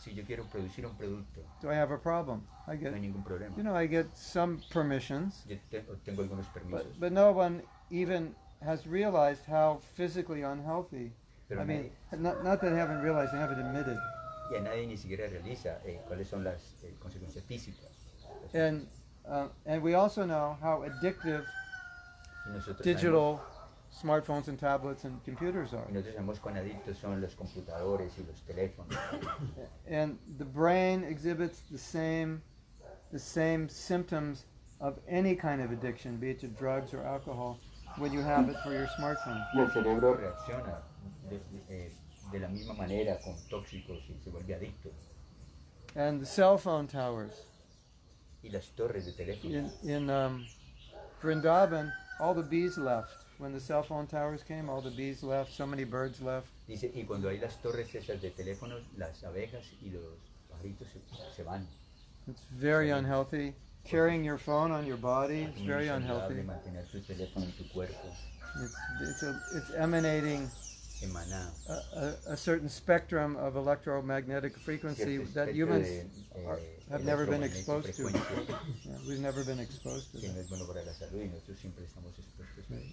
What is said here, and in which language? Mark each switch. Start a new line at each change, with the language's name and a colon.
Spanish: Si yo quiero producir un producto,
English: do I have a problem? I
Spanish: no hay
English: get,
Spanish: ningún problema.
English: I get some permissions,
Spanish: Yo tengo algunos permisos,
English: but no one even has realized how physically unhealthy.
Spanish: pero
English: I mean, not that they haven't realized, they haven't admitted.
Spanish: y a nadie ni siquiera realiza cuáles son las consecuencias físicas.
English: And we also know how addictive
Spanish: Y nosotros
English: digital smartphones and tablets and computers are.
Spanish: sabemos cuán adictos son los computadores y los teléfonos.
English: And the brain exhibits the same symptoms of any kind of addiction, be it to drugs or alcohol, when you have it for your smartphone.
Spanish: Y el cerebro reacciona de la misma manera con tóxicos y se vuelve adicto.
English: And the cell phone towers.
Spanish: Y las torres de teléfono.
English: In Vrindavan, all the bees left. When the cell phone towers came, all the bees left, so many birds left.
Spanish: Dice, y cuando hay las torres esas de teléfonos, las abejas y los pajaritos se van.
English: It's very unhealthy. Carrying your phone on your body is very unhealthy.
Spanish: Mantener tu teléfono en tu cuerpo.
English: It's emanating
Spanish: Emana
English: a certain spectrum of electromagnetic frequency that humans have never been exposed to. Yeah, we've never been exposed to
Spanish: que no
English: that.
Spanish: es bueno para la salud y nosotros siempre estamos expuestos.